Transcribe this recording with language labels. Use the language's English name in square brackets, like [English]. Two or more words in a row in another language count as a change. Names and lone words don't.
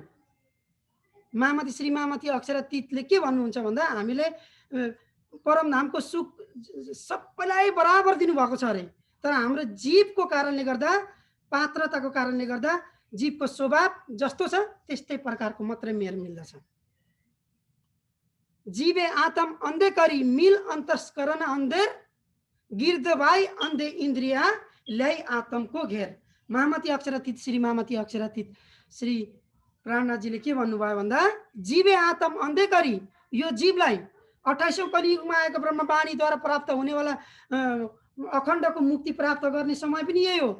[Nepali] मामती श्री मामती अक्षरातीतले के भन्नुहुन्छ भन्दा हामीले परमधामको सुख सबैलाई बराबर दिनुभएको छ अरे, तर हाम्रो जीवको कारणले गर्दा, पात्रताको कारणले गर्दा जीवको स्वभाव जस्तो छ त्यस्तै प्रकारको मात्रै मेर मिल्दछ। [Hindi] जीवे आत्म अन्धे करी मिल अंतस्करण अंधेर गिर्द भाई अंधे इंद्रिया ल्याई आत्मको घेर। [Nepali] महामती अक्षरातीत श्री मामती अक्षरातीत श्री प्राणनाथजीले के भन्नुभयो भन्दा [Hindi] जीवे आत्म अन्धे करी, [Nepali] यो जीवलाई 28औं कलियुगमा आएको ब्रह्मवाणीद्वारा प्राप्त हुनेवाला अखण्डको मुक्ति प्राप्त गर्ने समय पनि यही हो।